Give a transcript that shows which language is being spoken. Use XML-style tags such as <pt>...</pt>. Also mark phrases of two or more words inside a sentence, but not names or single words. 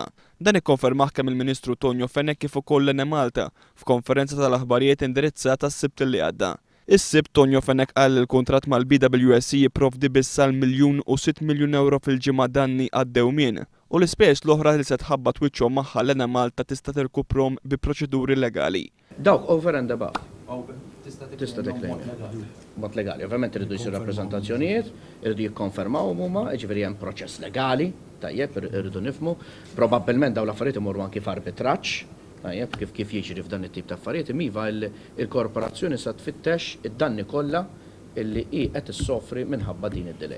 <mt>Dan ikkonfermah kemm il-Ministru Tonio Fenech kif ukoll Enemalta f'konferenza tal-aħbarijiet indirizzata s-Sibt li għadda. Is-Sibt Tonio Fenech qal il-kuntratt mal-BWSC jipprovdi biss għal €1.6 miljun fil-ġimgħa danni għad-dewmien u l-ispejjeż l-oħra li se tħabbat wiċċhom magħha l-Enemalta tista' tirkuprom bi proċeduri legali.</mt> <en>Dawk over and above.</en> <mt>Tista' tiklejm. Mod legali. Ovvjament irridu jsiru rappreżentazzjonijiet, irridu jikkonfermaw huma, jiġifieri hemm proċess legali, tajjeb irridu nifhmu. Probabbilment dawn l-affarijiet imorru anki f'arbitraġġ, tajjeb kif jiġri f'dan it-tip ta' affarijiet, imiva il-korporazzjoni sa tfittex id-danni kollha illi hi qed issofri minħabba din id-delay.</mt>